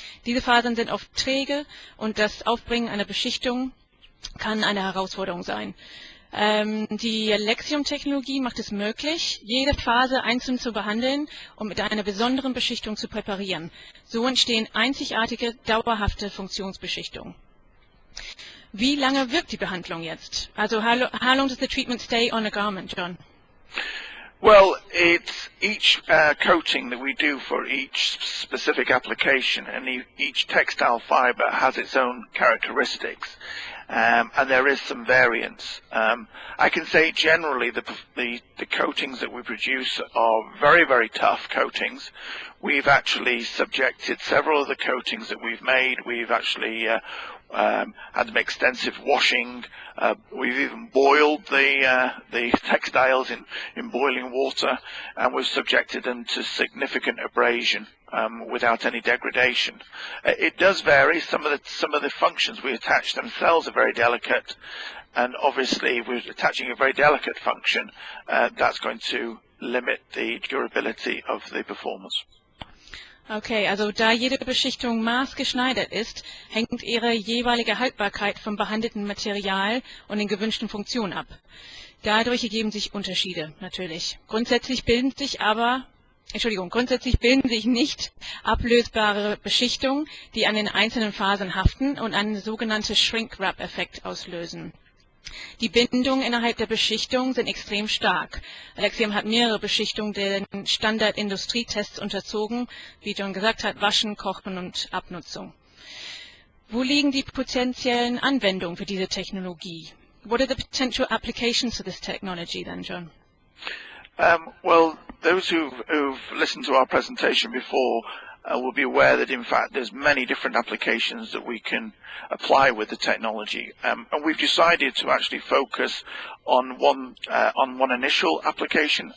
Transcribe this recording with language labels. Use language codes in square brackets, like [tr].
[de] Diese Fasern sind oft träge und das Aufbringen einer Beschichtung kann eine Herausforderung sein. Die Alexium-Technologie macht es möglich, jede Phase einzeln zu behandeln und mit einer besonderen Beschichtung zu präparieren. So entstehen einzigartige, dauerhafte Funktionsbeschichtungen. Wie lange wirkt die Behandlung jetzt? [en] Also, how long does the treatment stay on a garment, John? Well, it's each coating that we do for each specific application, and each textile fiber has its own characteristics. And there is some variance. I can say generally the coatings that we produce are very, very tough coatings. We've actually subjected several of the coatings that we've made. We've actually had them extensive washing. We've even boiled the textiles in boiling water, and we've subjected them to significant abrasion without any degradation. It does vary. Some of the functions we attach themselves are very delicate, and obviously if we're attaching a very delicate function, that's going to limit the durability of the performance. [de] Okay, also da jede Beschichtung maßgeschneidert ist, hängt ihre jeweilige Haltbarkeit vom behandelten Material und den gewünschten Funktionen ab. Dadurch ergeben sich Unterschiede, natürlich. Grundsätzlich bilden sich nicht ablösbare Beschichtungen, die an den einzelnen Fasern haften und einen sogenannten Shrink-Wrap-Effekt auslösen. Die Bindungen innerhalb der Beschichtung sind extrem stark. Alexium hat mehrere Beschichtungen den Standard-Industrietests unterzogen, wie John gesagt hat, Waschen, Kochen und Abnutzung. Wo liegen die potenziellen Anwendungen für diese Technologie? [en] What are the potential applications for this technology then, John? Well, those who've listened to our presentation before will be aware that in fact there's many different applications that we can apply with the technology, and we've decided to actually focus on one initial application.